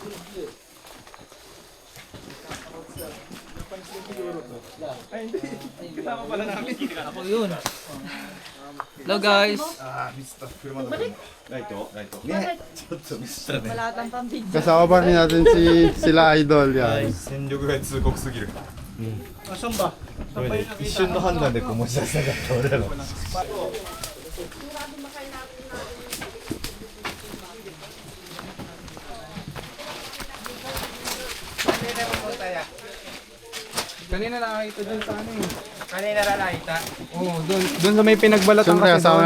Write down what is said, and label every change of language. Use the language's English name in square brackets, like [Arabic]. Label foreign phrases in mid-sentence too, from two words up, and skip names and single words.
[English] Hello guys. [Filipino] Balik. Kasama pa rin natin sila idol yan. [Japanese] 戦力外通告すぎる。 [Filipino] Asan ba? [Japanese] これね一瞬の判断でこう持ち出せなかった俺らの。 [Filipino] Ito Kanina nakakita dun sa ano eh. Kanina nakakita? Oo, dun sa may pinagbalatan Siyempre, kasi kasama